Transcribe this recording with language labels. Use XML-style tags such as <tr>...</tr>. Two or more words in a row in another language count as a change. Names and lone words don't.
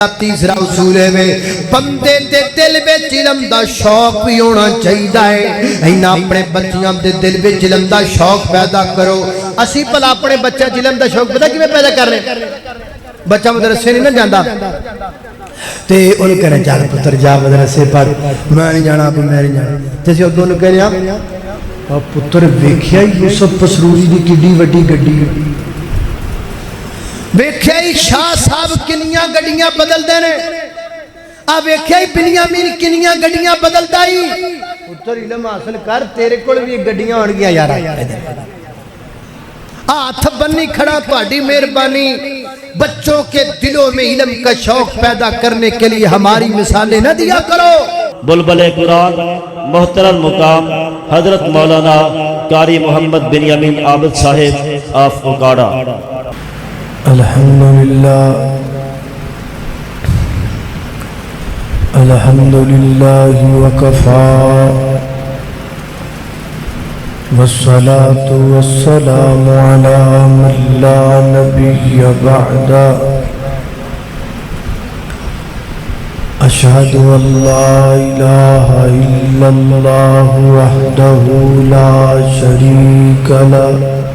<pa>تیسرا اصول ہے بندے دے دل وچ علم دا شوق بھی ہونا چاہیے اینا اپنے بچیاں دے دل وچ علم دا شوق پیدا کرو اسی بھلا اپنے بچہ علم دا شوق پتہ کیویں پیدا کر رہے بچہ مدرسے نہیں نہ جاندا تے اون کہنا چل پتر جا مدرسے پڑھ میں نہیں جانا ابھی میں نہیں جانا تے اسی اودوں کہنے آ پتر ویکھیا یوسف پسروری دی کڈی وڈی گڈی ویکھیا ہی شاہ صاحب کنیاں گڈیاں بدل دینے آ ویکھیا ہی بنیامین کنیاں گڈیاں بدل دائی پتر علم حاصل کر تیرے کول بھی گڈیاں ہون گیا یار ہاتھ بنی کھڑا تہاڈی مہربانی</pa> <ur>بچوں کے دلوں میں علم کا شوق پیدا کرنے کے لیے ہماری مثالیں نہ دیا کرو بلبل قرآن محترم مقام حضرت مولانا قاری محمد بنیامین عابد صاحب آف اکاڑا</ur> <ar>الحمدللہ وکفا والصلاة والسلام على من لا نبي بعد أشهد أن لا إله إلا الله وحده لا شريك له</ar>